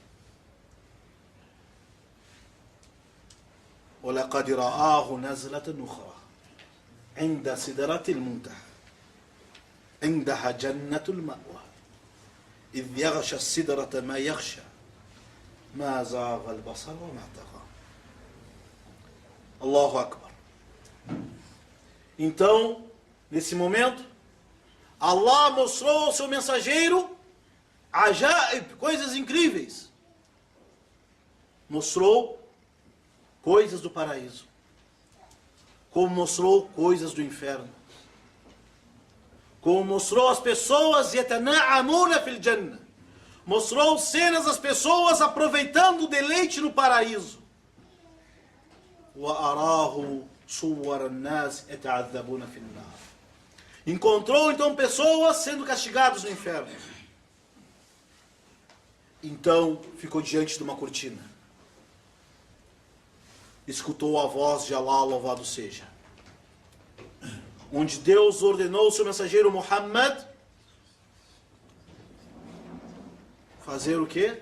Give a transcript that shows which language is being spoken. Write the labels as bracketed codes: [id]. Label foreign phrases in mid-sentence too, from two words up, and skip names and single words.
[ar] وَلَقَدْ رَآهُ نَزْلَةً أُخْرَى عِنْدَ سِدْرَةِ الْمُنْتَهَى عندها جنة المأوى إذ يغشى السدرة ما يغشى ما زاغ البصر وما طغى. Allahu Akbar. [pt] Então, nesse momento, Allah mostrou ao seu mensageiro ajaib, coisas incríveis. Mostrou coisas do paraíso, como mostrou coisas do inferno, como mostrou as pessoas [ar] يتنعمون في الجنة, [pt] mostrou cenas das pessoas aproveitando o deleite no paraíso. [ar] وأراه صور الناس يتعذبون في النار. [pt] Encontrou então pessoas sendo castigadas no inferno. Então ficou diante de uma cortina. Escutou a voz de Allah, louvado seja, onde Deus ordenou o seu mensageiro Muhammad fazer o quê?